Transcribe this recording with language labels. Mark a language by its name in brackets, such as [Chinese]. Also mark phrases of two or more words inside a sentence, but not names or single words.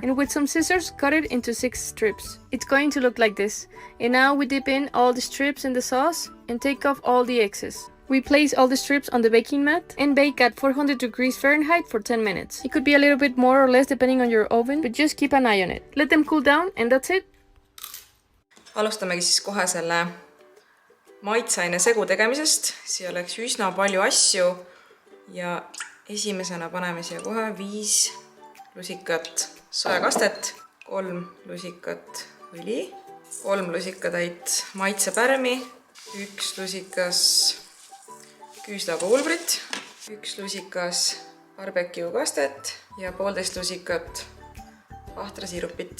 [English] And with some scissors, cut it into 6 strips. It's going to look like this. And now we dip in all the strips in the sauce and take off all the excess. We place all the strips on the baking mat and bake at 400 degrees Fahrenheit for 10 minutes. It could be a little bit more or less depending on your oven, but just keep an eye on it. Let them cool down and that's it. [Estonian] Alustamegi siis kohe selle maitseaine segu tegemisest. Siia oleks üsna palju asju ja esimesena paneme siia kohe 5 lusikat sojakastet, 3 lusikat õli, 3 lusikatäit maitsepärmi, 1 lusikas küüslauapulbrit, 1 lusikas barbecue kastet ja 1,5 lusikat ahtrasiirupit.